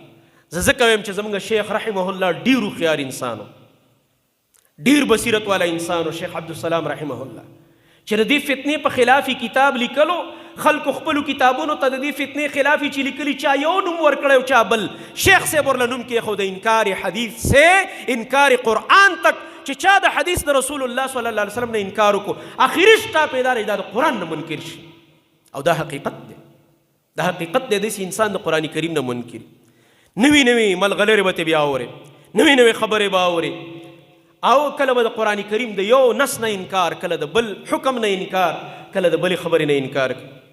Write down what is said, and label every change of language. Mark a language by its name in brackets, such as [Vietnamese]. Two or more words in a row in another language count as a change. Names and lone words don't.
[Pashto] زه ځکه وایم چې زموږ شیخ رحمه الله ډېر هوښیار انسان و، ډېر بصیرت والا انسان و، شیخ عبدالسلام رحمه الله، چې د دې فتنې په خلاف کتاب لیکلو. خلکو خپلو کتابونو ته د دې فتنې خلافي چې لیکلي چا یو نوم ورکړی او چا بل. شیخ صاحب ورله نوم کېښود انکار حدیث سے انکار قرآن تک، چې چا د حدیث د رسول الله صلی الله علیه وسلم نه انکار وکړو اخري شتا پیدا رہی دا د قرآن نه منکر شي. او دا حقیقت دی، دا حقیقت دی. داسې انسان د قرآن کریم نه منکر، نوي نوي ملغلرې به ته بیا اورې، نوي نوي خبرې به اورې، او کله به د قرآن کریم د یو نس نه انکار، کله د بل حکم نه انکار، کله د بلې خبرې نه انکار کوي.